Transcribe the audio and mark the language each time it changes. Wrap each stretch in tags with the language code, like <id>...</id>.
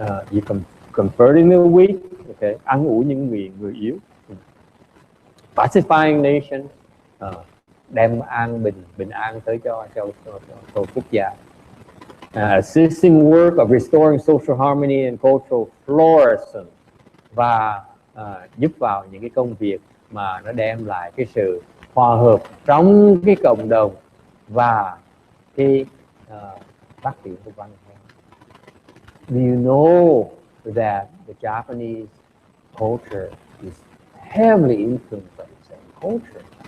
<en>You comforting the weak.</en> <vi>Okay? An ủi những người yếu.</vi> <en>Pacifying nations.</en> <vi>đem bình an tới cho quốc gia.</vi> <en>Assisting work of restoring social harmony and cultural flourishing,</en> <vi>và giúp vào những cái công việc mà nó đem lại cái sự hòa hợp trong cái cộng đồng và cái phát triển của văn hóa.</vi> <en>Do you know that the Japanese culture is heavily influenced by the Zen culture?</en>